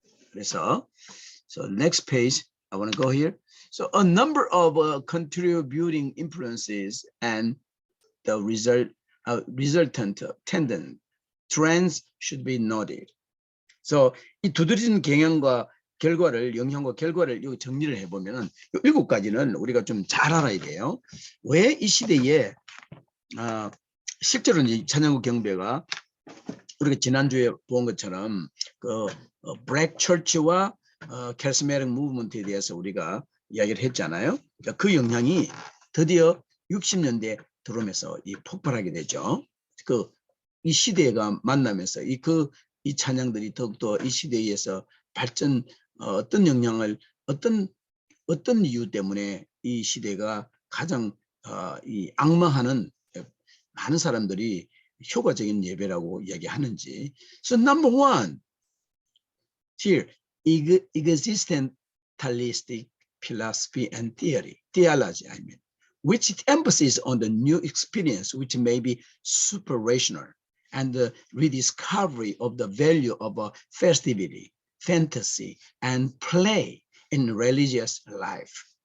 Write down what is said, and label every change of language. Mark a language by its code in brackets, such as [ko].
[ko] 그래서, [en] so next page, I want to go here. So a number of contributing influences and the resultant trends should be noted. [ko] So 이 두드러진 영향과 결과를 여기 정리를 해보면은 7가지는 우리가 좀 잘 알아야 돼요. 왜 이 시대에 실제로 이 찬양곡 경배가 우리가 지난주에 본 것처럼 그 블랙 처치와 캐리스메틱 무브먼트에 대해서 우리가 이야기를 했잖아요. 그러니까 그 영향이 드디어 60년대 들어오면서 폭발하게 되죠. 이 시대가 만나면서 이 찬양들이 더욱더 이 시대에서 발전, 어떤 영향을, 어떤 이유 때문에 이 시대가 가장 악마하는 많은 사람들이 효과적인 예배라고 이야기하는지. [en] So number one, here, existentialistic philosophy and theology, I mean, which emphasis on the new experience, which may be super rational, and the rediscovery of the value of festivity, fantasy, and play in religious life,